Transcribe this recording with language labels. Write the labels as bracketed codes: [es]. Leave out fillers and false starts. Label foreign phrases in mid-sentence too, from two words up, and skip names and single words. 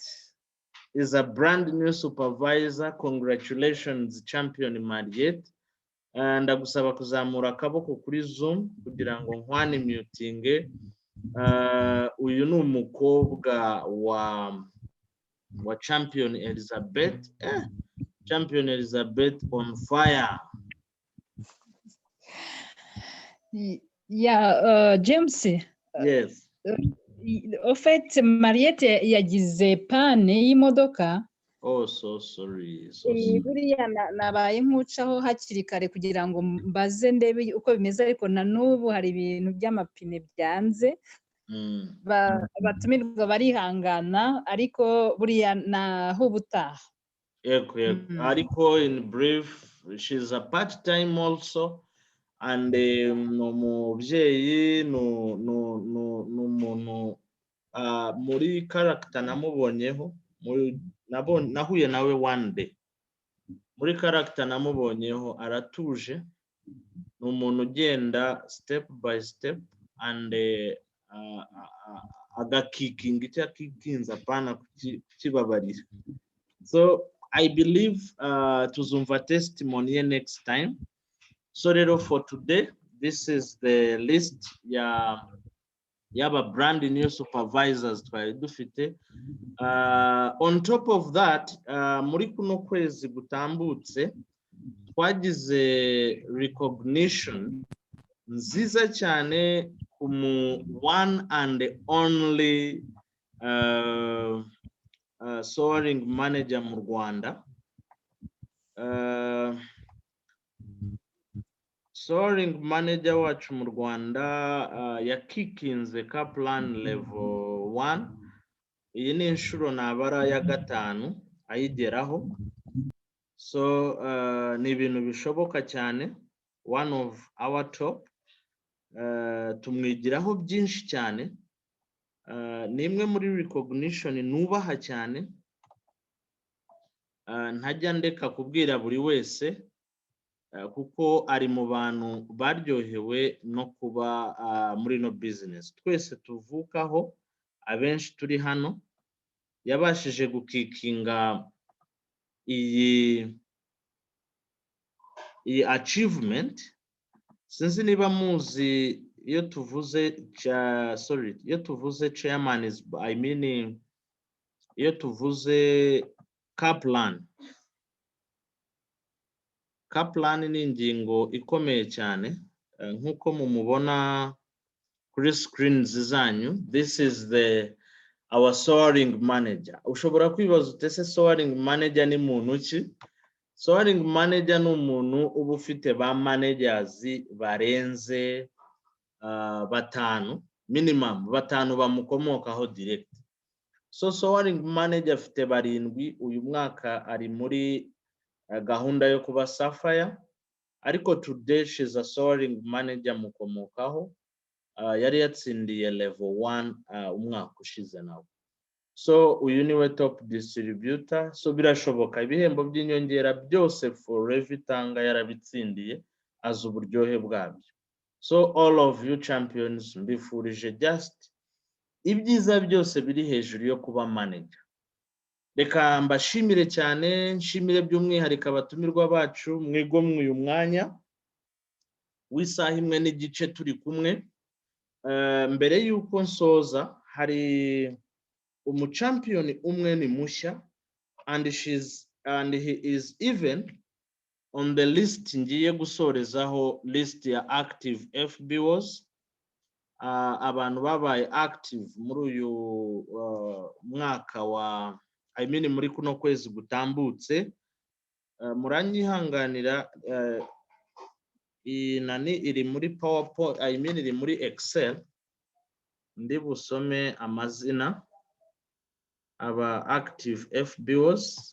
[en] Is a brand new supervisor. Congratulations Champion Mariette. [rw] Ndagusaba kuzamura akaboko kuri Zoom kugira ngo nkwani mutinge. Uyu ni umukobwa wa Champion Elizabeth. [en] Champion Elizabeth on fire. Yeah, James. Yes. [fr] En fait, [rw] Mariette yagize pane y'imodoka. [en] Oh, so sorry. [rw] Buriya nabaye nkucaho hakiri kare kugira ngo mbaze ndebe uko bimeze, ariko na n'ubu hari ibintu by'amapine byanze. Batumirwa barihangana, ariko buriya naho ubutaha. Yego. Ariko [en] in brief, she's a part-time also, [rw] and umubyeyi n'umuntu muri character namubonyeho, nahuye nawe [en] one day. [rw] Muri character namubonyeho aratuje, n'umuntu ugenda [en] step by step, [rw] and agakikinga icyo akikinza apana kukibabarira. [en] So I believe [rw] tuzumva testimony ye [en] next time. So rero for today, this is the list yaba brand new supervisors [rw] twari dufite. [en] On top of that, [rw] muri kuno kwezi gutambutse twagize recognition nziza cyane kumu [en] one and only soaring manager [rw] mu Rwanda. [en] Soaring manager [rw] wacu mu Rwanda yakikinze Kaplan level 1. Iyi ni inshuro nabara ya gatanu ayigeraho. So ni ibintu bishoboka cyane. [en] One of our top. [rw] Tumwigiraho byinshi cyane. Ni imwe muri recognition nubaha cyane. Ntajya ndeka kubwira buri wese, kuko ari mu bantu baryohewe no kuba muri no business. Twese tuvukaho, abenshi turi hano, yabashije gukikinga iyi achievement. Sinzi niba muzi iyo tuvuze [en] chairman is, I mean [rw] iyo tuvuze Kaplan ni ingingo ikomeye cyane, nkuko mumubona kuri screens zanyu. [en] This is our soaring manager. [rw] Ushobora kwibaza utese [en] soaring manager [rw] ni muntu ki? [en] soaring manager [rw] ni umuntu uba ufite ba managers barenze batanu, minimum batanu bamukomokaho direct. So [en] soaring manager [rw] afite barindwi, uyu mwaka ari muri gahunda yo kuba sapphire, ariko [en] today she's a soaring manager [rw] mukomokaho, yari yatsindiye level 1 umwaka ushize nawe. So uyu niwe [en] top distributor. [rw] So birashoboka ibihembo by'inyongera byose Forever itanga yarabitsindiye azi uburyohe bwabyo. [en] So all of you champions [rw] mbifurije just ibyiza byose biri hejuru yo kuba manager. Reka mbashimire cyane, nshimire by'umwihariko abatumirwa bacu mwigomwe uyu mwanya w'isaha imwe n'igice turi kumwe. Mbere y'uko nsoza hari umuchampion umwe ni mushya, [en] and he is even on the list [rw] ngiye gusorezaho [en] list ya active FBOs. [rw] Abantu babaye active muri uyu mwaka wa muri kuno kwezi gutambutse, muranyihanganira nani iri muri PowerPoint, iri muri Excel, ndi busome amazina aba [en] active FBOs.